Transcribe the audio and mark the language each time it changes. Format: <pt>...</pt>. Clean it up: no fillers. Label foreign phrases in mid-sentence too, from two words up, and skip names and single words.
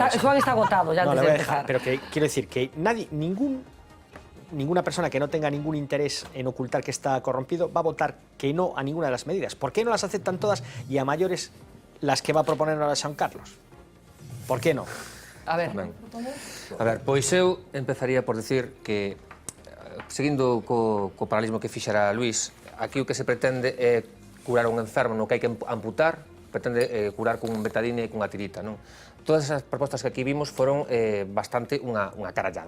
<es>Joan está agotado ya antes de empezar. Pero que quiero decir que ninguna persona que no tenga ningún interés en ocultar que está corrompido va a votar que no a ninguna de las medidas. ¿Por qué no las aceptan todas y a mayores las que va a proponer ahora San Carlos? ¿Por qué no? A ver.</es> <gl>Pois eu empezaría por decir que seguindo co paralelismo que fixera Luís, aquí o que se pretende é curar un enfermo no que hai que amputar, pretende curar cun betadine e cunha tirita, non? Todas esas propostas que aquí vimos foron bastante unha carallada.</gl>